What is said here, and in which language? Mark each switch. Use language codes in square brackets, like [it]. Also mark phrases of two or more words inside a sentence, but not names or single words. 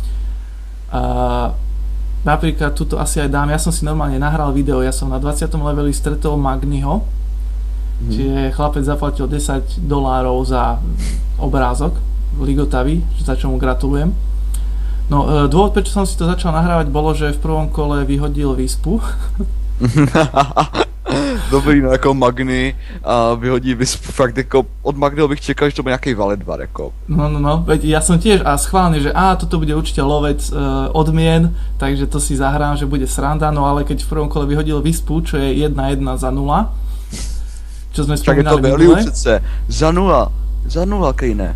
[sk] Napríklad tuto asi aj dám, ja som si normálne nahral video, ja som na 20. leveli stretol Magniho, čiže chlapec zaplatil $10 za obrázok ligotavý, za čo mu gratulujem. No dôvod, prečo som si to začal nahrávať, bolo, že v prvom kole vyhodil Vispu. [cs] Dobrý, no jako Magny a vyhodí Vispu, fakt jako od Magnyho bych čekal, že to bude nejaký Valedvar, jako. [sk] No, veď ja som tiež a schválne, že toto bude určite lovec odmien, takže to si zahrám, že bude sranda, no ale keď v prvom kole vyhodil Vispu, čo je 1-1 za 0, čo sme spomínali minule. [cs] Přece, za 0, Kejne.